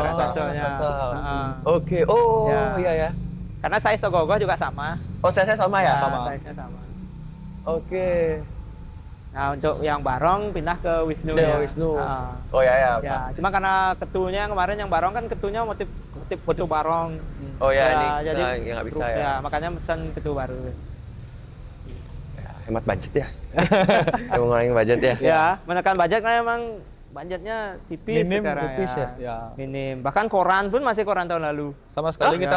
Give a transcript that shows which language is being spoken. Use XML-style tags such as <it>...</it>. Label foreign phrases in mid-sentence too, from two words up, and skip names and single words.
<id>Raksasanya. Raksasa. Heeh. Oke. Oh, Ya. iya ya. Karena size Ogoh juga sama. Oh, saya sama ya? Sama. Size-nya sama. Oke. Nah, untuk yang Barong pindah ke Wisnu. Ke ya. Wisnu. Heeh. Oh ya ya. Ya, cuma karena ketunya yang kemarin yang Barong kan ketunya motif ketu Barong. Oh ya, ini jadi ya nggak bisa ya. makanya pesan ketu baru. Ya, hemat budget ya. Yang ngurangin budget ya. Ya, menekan budget karena emang budgetnya tipis Minim, sekarang tipis ya? Ya. Minim. Bahkan koran pun masih koran tahun lalu. Sama sekali kita</id>